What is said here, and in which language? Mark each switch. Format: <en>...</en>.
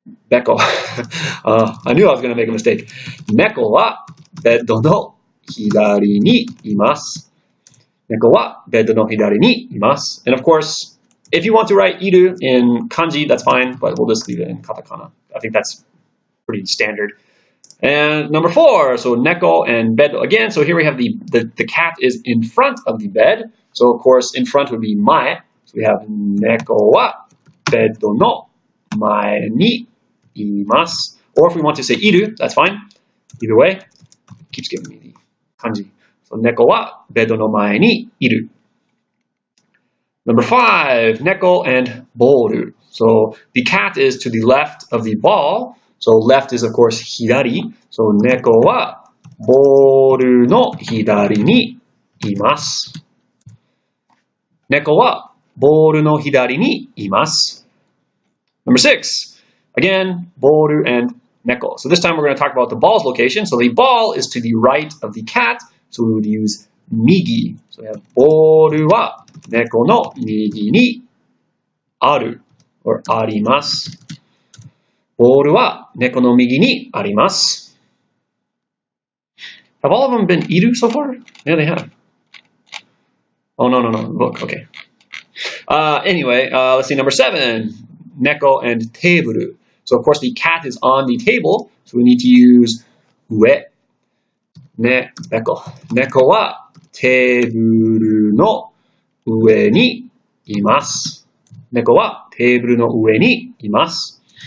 <en>猫 I knew I was going to make a mistake.</en> <ja>猫はベッドの左にいます. 猫はベッドの左にいます.</ja> <en>And of course, if you want to write いる in kanji, that's fine, but we'll just leave it in katakana. I think that's pretty standard. And number 4, so neko and bed again. So here we have the cat is in front of the bed. So of course, in front would be mae. So we have</en> <ja>neko wa beddo no mae ni imasu.</ja> <en>Or if we want to say iru, that's fine. Either way, it keeps giving me the kanji. So</en> <ja>neko wa beddo no mae ni iru.</ja> <en>Number 5, neko and boru. So the cat is to the left of the ball. So left is of course hidari. So</en> <ja>猫はボールの左にいます. 猫はボールの左にいます.</ja> <en>Number 6, again, ボール and 猫. So this time we're going to talk about the ball's location. So the ball is to the right of the cat. So we would use 右. So we have</en> <ja>ボールは猫の右にある or あります. ボールは猫の右にあります.</ja> <en>Have all of them been いる so far? Yeah, they have. Oh, no. Book, okay. Anyway, let's see, number 7. Neko and テーブル. So, of course, the cat is on the table, so we need to use 上.</en> <ja>猫はテーブルの上にいます. 猫はテーブルの上にいます.</ja>